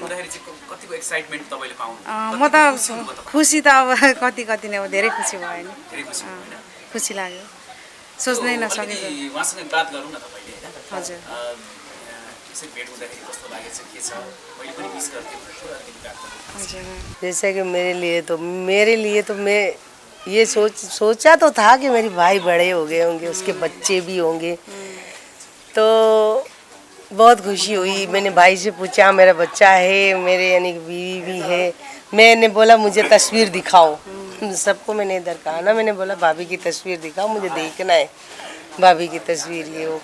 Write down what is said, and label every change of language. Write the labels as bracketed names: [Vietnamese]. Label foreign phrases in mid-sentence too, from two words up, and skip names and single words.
[Nepali] हुँदाखेरि चाहिँ कतिको एक्साइटमेन्ट तपाईँले पाउनु? म त खुसी त अब कति नै अब धेरै खुसी भयो नि, धेरै खुसी भयो हैन? खुसी लाग्यो, सोच्नै नसकेको। उहाँसँग बात गरौँ न तपाईँले हैन? हजुर, यसरी भेट हुँदाखेरि कस्तो लागेछ, के छ? मैले पनि मिस गर्थेँ पुरानो बात गरौँ। हजुर। [Hindi] जैसे कि मेरे लिए तो मैं ये सोचा तो था कि मेरे भाई बड़े हो गए होंगे, उसके बच्चे भी होंगे, तो बहुत खुशी हुई। मैंने भाई से पूछा मेरा बच्चा है, मेरे यानी कि बीवी भी है। मैंने बोला मुझे तस्वीर दिखाओ, सबको मैंने इधर कहा ना, मैंने बोला भाभी की तस्वीर दिखाओ, मुझे देखना है भाभी की तस्वीर ये वो।